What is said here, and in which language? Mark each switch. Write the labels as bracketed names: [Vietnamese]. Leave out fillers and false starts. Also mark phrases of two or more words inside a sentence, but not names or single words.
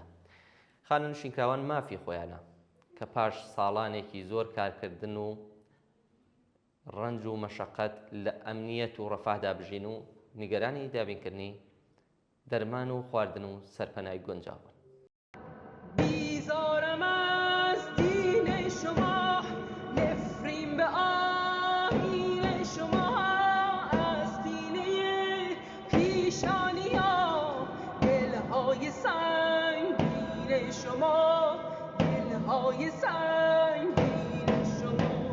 [Central Kurdish] خانەنشینکراوان مافی خۆیانە کە پاش ساڵانێکی زۆر کارکردن و ڕەنج و مەشەقەت لە ئەمنیەت و ڕەفاهدا بژین و نیگەرانی دابینکردنی دەرمان و خواردن و سەرپەنای گونجاو بوون. [Persian] بیزارم از دین شما، نفرین به آیین شما، از سینه پیشانی‌ها دلهای سنگین شما، دلهای سنگین شما.